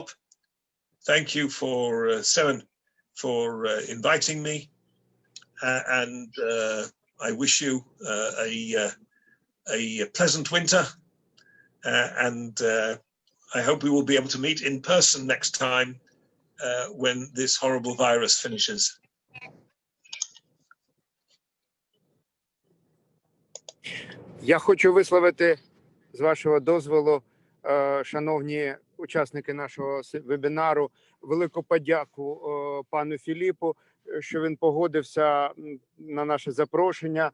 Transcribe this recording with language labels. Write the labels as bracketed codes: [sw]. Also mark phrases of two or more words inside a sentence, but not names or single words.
[en] Thank you for Seven for inviting me, and I wish you a pleasant winter, and I hope we will be able to meet in person next time when this horrible virus finishes. [uk] Я хочу висловити, з вашого дозволу, шановні учасники нашого вебінару, велику подяку пану Філіпу, що він погодився на наше запрошення.